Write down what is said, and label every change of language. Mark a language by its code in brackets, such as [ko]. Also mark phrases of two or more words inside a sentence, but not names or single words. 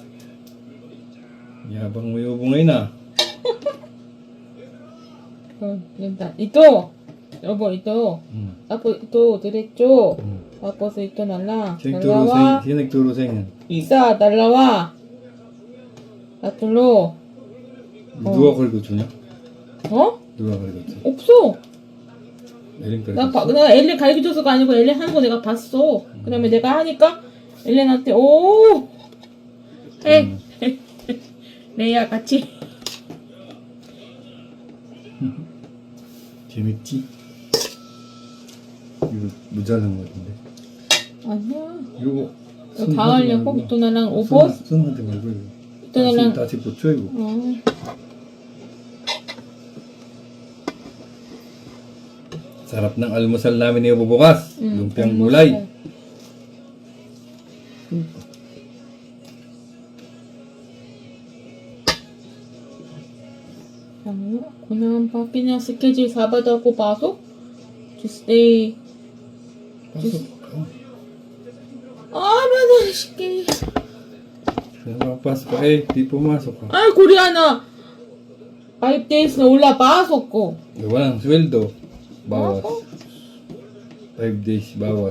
[tl] Yabang mo yung ngayon ah. Ito. Opo, ito. Hmm. Tapos ito, diretso. Hmm. Tapos ito na lang. Sino nagturo sa inyo? Isa, dalawa. Tatlo. [ko] 누가 가르쳐주냐? 어? 누가 가르쳐줘? 없어. 엘린 나 가르쳐줘? 엘렌 가르쳐줘서가 아니고 엘렌 하는 거 내가 봤어. 그 다음에 내가 하니까 엘렌한테 오! 해. 레이야 같이. 재밌지? 이거 모자란 거 같은데. 아니야. 이거 이거 다 하려고? [tl] ito na lang ubos? [ko] 손한테 말고 이거. [tl] ito na lang. [ko] 다시 붙여 이거. [tl] Sarap ng almusal namin ni bukas. Lumpiang gulay. [ko] 그냥 바삐냐 스케줄 잡아다고 봐서 Tuesday [tl] pasok. Sige. Papasok ka eh. Di pumasok ka. Ay, Koreana. 5 days na wala pasok ko. Walang sweldo. Bawas. 5 days bawas.